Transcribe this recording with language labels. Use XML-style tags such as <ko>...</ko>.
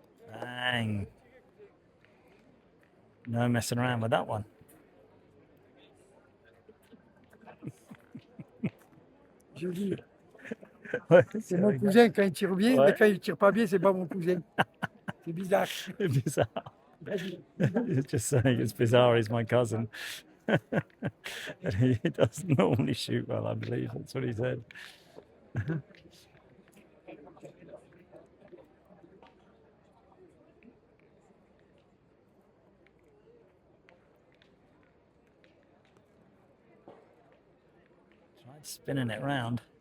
<en>Bang. No messing around with that one.</en> <fr>Je dis, c'est mon cousin quand il tire bien, Ouais. mais quand il tire pas bien, c'est pas mon cousin. C'est bizarre. Bizarre.</fr> <en>He's just saying it's bizarre. He's my cousin. And he doesn't normally shoot well, I believe. That's what he said. Tried spinning it round.</en>